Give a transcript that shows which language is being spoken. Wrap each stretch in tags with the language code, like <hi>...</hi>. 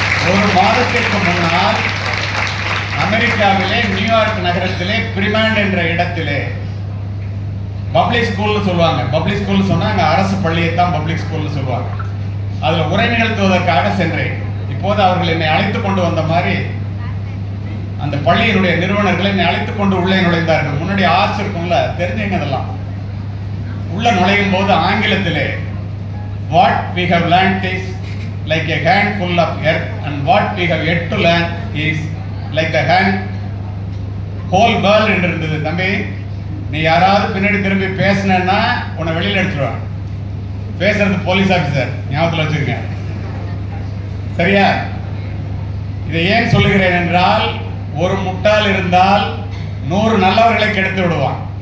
<ta>ஒரு மாதத்திற்கு முன்னால் அமெரிக்காவிலே நியூயார்க் நகரத்திலே பிரிமாண்ட் என்ற இடத்திலே பப்ளிக் ஸ்கூல்னு சொல்லுவாங்க. பப்ளிக் ஸ்கூல் சொன்னா அங்க அரசு பள்ளியை தான் பப்ளிக் ஸ்கூல்னு சொல்லுவாங்க. அதுல உரை நிகழ்த்துவதற்காக சென்றேன். இப்போது அவர்கள் என்னை அழைத்து கொண்டு வந்த மாதிரி அந்த பள்ளியினுடைய நிறுவனர்களை என்னை அழைத்து கொண்டு உள்ளே நுழைந்தார்கள். முன்னாடி ஆர்ச் இருக்கும்ல, தெரிஞ்சவங்க அதெல்லாம். உள்ள நுழையும் போது ஆங்கிலத்திலே</ta> <en>what we have learnt is like a handful of earth and what we have yet to learn is like the whole world</en> <ta>என்று இருந்தது. தம்பி, நீ யாராவது பின்னாடி திரும்பி பேசினா உன்னை வெளியில் எடுத்துருவான். பேசுறது போலீஸ் ஆபீசர், ஞாபகத்தில் வச்சிருக்க. சரியா? இதை ஏன் சொல்லுகிறேன் என்றால், ஒரு முட்டாள் இருந்தால் 100 நல்லவர்களை கெடுத்து விடுவான்.</ta>